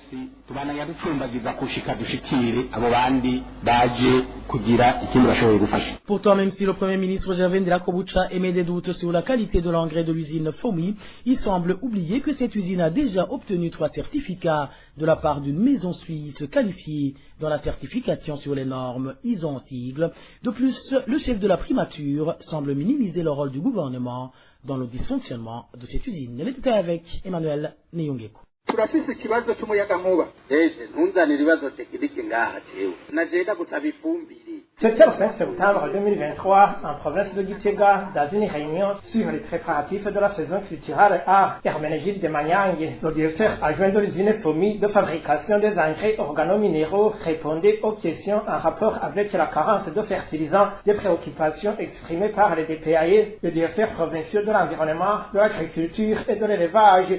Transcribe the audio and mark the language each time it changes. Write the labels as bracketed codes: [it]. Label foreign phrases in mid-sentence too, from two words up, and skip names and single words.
[fr] Pourtant, même si le Premier ministre Gervais Ndirakobucha émet des doutes sur la qualité de l'engrais de l'usine FOMI, il semble oublier que cette usine a déjà obtenu 3 certificats de la part d'une maison suisse qualifiée dans la certification sur les normes ISO en sigle. De plus, le chef de la primature semble minimiser le rôle du gouvernement dans le dysfonctionnement de cette usine. Elle était avec Emmanuel Niyongeko. [rn] turafise ikibazo cy'umuyagankuba ntunzanire ibibazo tekinike ngaha jewe najenda gusaba ifumbire. [fr] C'était le 5 septembre 2023 en province de Gitega dans une réunion sur les préparatifs de la saison culturelle à Herménégilde de Manyangue. Le directeur adjoint de l'usine FOMI de fabrication des engrais organominéraux répondait aux questions en rapport avec la carence de fertilisants, des préoccupations exprimées par les DPAE, le directeur provincial de l'environnement, de l'agriculture et de l'élevage.